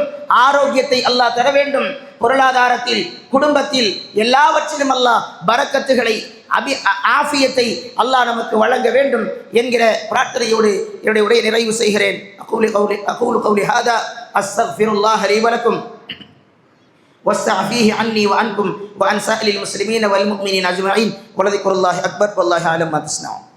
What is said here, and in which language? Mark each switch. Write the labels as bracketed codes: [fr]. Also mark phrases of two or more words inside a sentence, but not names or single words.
[ta] ஆரோக்கியத்தை அல்லாஹ் தர வேண்டும். பொருளாதாரத்தில், குடும்பத்தில் எல்லாவற்றிலும் அல்லாஹ் பரக்கத்துகளை ஆஃபியத்தை அல்லாஹ் நமக்கு வழங்க வேண்டும் என்கிற பிரார்த்தனையோடு என்னுடைய உரையை நிறைவு செய்கிறேன். [ar] أقول قولي هذا أستغفر الله لي ولكم واستعفيه عني وعنكم وعن سائر المسلمين والمؤمنين اجمعين ولذكر الله اكبر والله اعلم ما تصنعون.